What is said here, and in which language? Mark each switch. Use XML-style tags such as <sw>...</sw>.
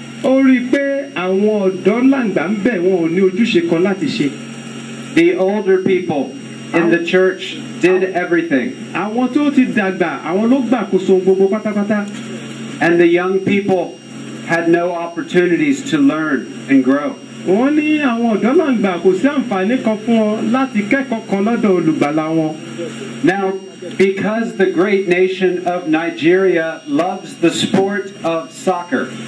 <yo>Ó rí i pé àwọn ọ̀dọ́ làǹgbà ń bẹ̀ wọn ò ní ojúṣe kan láti ṣe.</yo> <en>The older people in the church did everything.</en> <yo>Àwọn tó ti dàgbà àwọn ló gbàkóso gbogbo pátápátá.</yo> <en>And the young people had no opportunities to learn and grow.</en> <yo>Wọ́n ní àwọn ọ̀dọ́ làǹgbà kò sí àǹfààní kan fún wọn láti kẹ́kọ̀ọ́ kan lọ́dọ̀ olùgbàlà wọn.</yo> <en>Now, because the great nation of Nigeria loves the sport of soccer,</en>